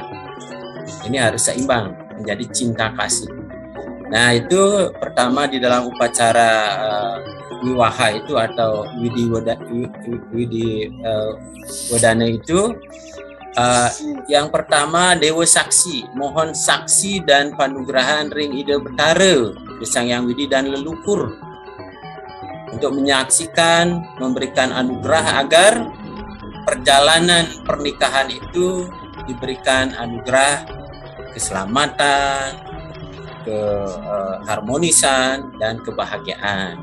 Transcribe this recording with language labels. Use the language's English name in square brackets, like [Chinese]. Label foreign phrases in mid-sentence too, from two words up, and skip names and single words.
[Indonesian] Ini harus seimbang menjadi cinta kasih. Nah, itu pertama di dalam upacara wiwaha itu atau widi wadana itu. Yang pertama, Dewa Saksi, mohon saksi dan [Balinese] panugrahan ring ida betara [Indonesian] Sang Hyang Widi dan leluhur untuk menyaksikan, memberikan anugerah agar perjalanan pernikahan itu diberikan anugerah keselamatan, keharmonisan, dan kebahagiaan.